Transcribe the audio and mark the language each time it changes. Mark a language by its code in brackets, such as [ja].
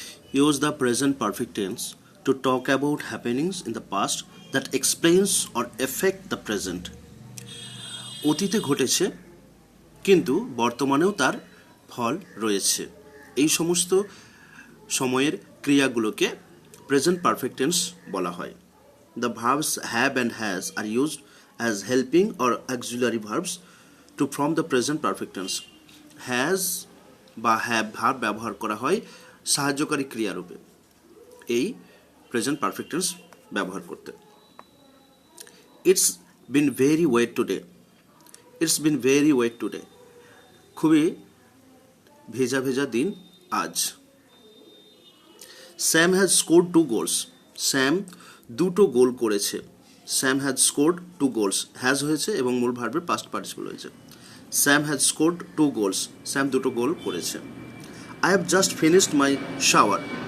[en] Use the present perfect tense to talk about happenings in the past that explains or affect the present. [bn] অতীতে ঘটেছে কিন্তু বর্তমানেও তার ফল রয়েছে। এই সমস্ত সময়ের ক্রিয়াগুলোকে প্রেজেন্ট পারফেক্ট টেন্স বলা হয়। [en] The verbs have and has are used as helping or auxiliary verbs to form the present perfect tense. [bn] Has বা হ্যাভ ভার্ব ব্যবহার করা হয় সাহায্যকারী ক্রিয়ারূপে এই প্রেজেন্ট পারফেক্ট টেন্স ব্যবহার করতে। [en] It's been very wet today. It's been very wet today. [bn] খুবই ভেজা ভেজা দিন আজ। [en] Sam has scored 2 goals. [bn] Sam দুটো গোল করেছে। [en] Sam has scored 2 goals. [bn] Has হয়েছে এবং মূল ভার্বের পাস্ট পার্টিসিপল হয়েছে। [en] Sam has scored 2 goals. [bn] Sam দুটো গোল করেছে। [en] I have just finished my shower.